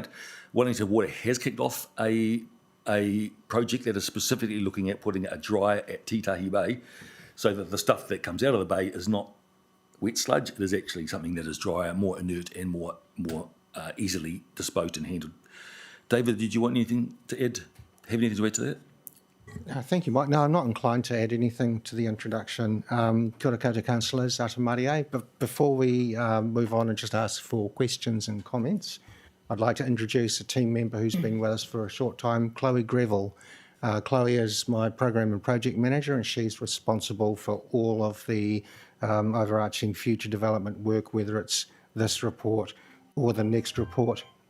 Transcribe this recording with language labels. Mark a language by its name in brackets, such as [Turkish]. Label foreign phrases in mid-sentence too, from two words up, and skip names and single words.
[English] Wellington Water has kicked off a project that is specifically looking at putting a dryer at Titahi Bay, so that the stuff that comes out of the bay is not wet sludge. It is actually something that is drier, more inert, and more easily disposed and handled. David, did you want anything to add? Have anything to add to that? Thank you, Mike. No, I'm not inclined to add anything to the introduction. [Māori] Kia ora koutou councillors, Tamariki. [English] But before we move on and just ask for questions and comments, I'd like to introduce a team member who's been with us for a short time, Chloe Greville. Chloe is my program and project manager, and she's responsible for all of the overarching future development work, whether it's this report or the next report.